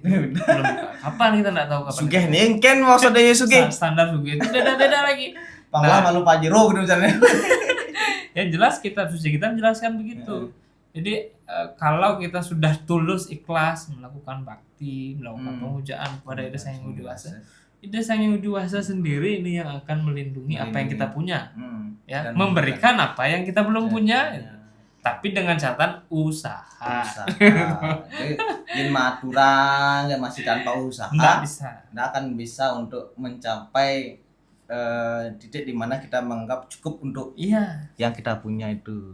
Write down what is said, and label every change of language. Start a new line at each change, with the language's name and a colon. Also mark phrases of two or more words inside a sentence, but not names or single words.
Indonesian: Belum kapan kita enggak tahu kapan. Sugih nih kan maksudnya sugih. Standar sugih itu beda-beda lagi. Panglah malu pajero gitu misalnya. Yang jelas kitab suci kita menjelaskan begitu. Jadi kalau kita sudah tulus ikhlas melakukan bakti, melakukan pemujaan kepada Ida Sang Hyang Widi Wasa, Ida Sang Hyang Widi Wasa sendiri ini yang akan melindungi apa yang kita punya, ya, memberikan apa yang kita belum punya, tapi dengan catatan usaha. Jadi aturan yang masih tanpa usaha, nggak akan bisa untuk mencapai titik di mana kita menganggap cukup untuk yang kita punya itu.